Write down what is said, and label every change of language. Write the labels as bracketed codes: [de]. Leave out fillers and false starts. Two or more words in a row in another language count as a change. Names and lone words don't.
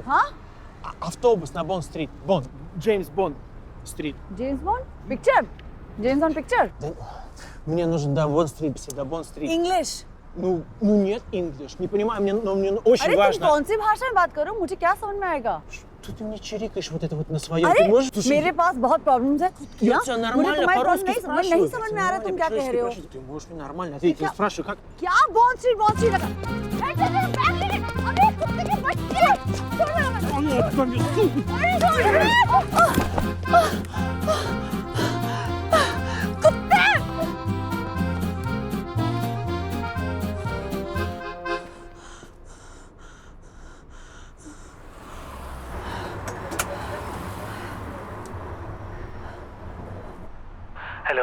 [hi] हाँ? [ru] Автобус на Бонд-стрит. Бонд. Джеймс Бонд-стрит. [hi] जेम्स बॉन्ड पिक्चर? जेम्स बॉन्ड पिक्चर? [ru] Мне нужен до Бонд-стрит, до Бонд-стрит. [hi] इंग्लिश? [ru] Ну нет English. Не понимаю, но мне очень [hi] अरे [ru] важно. [hi] तुम कौन सी भाषा में बात करो, मुझे क्या समझ में आएगा? [ru] Что ты мне чирикаешь вот это вот на своем? [hi] अरे [ru] Ты можешь... Слушай, [hi] मेरे पास बहुत प्रॉब्लम्स है। [ru] я тебя [hi] मुझे [ru] нормально [hi] तुम्हारी [ru] по-русски [hi] प्रॉब्लम [ru] спрашиваю. [hi] नहीं समझ में आ रहा तुम क्या कह रहे हो। [ru] Ты можешь мне нормально ответить? Я спрашиваю, как... [hi] क्या बॉन्ड स्ट्रीट लगा? अबे कुत्ते के बच्चे! छोड़ कुत्ते! हेलो।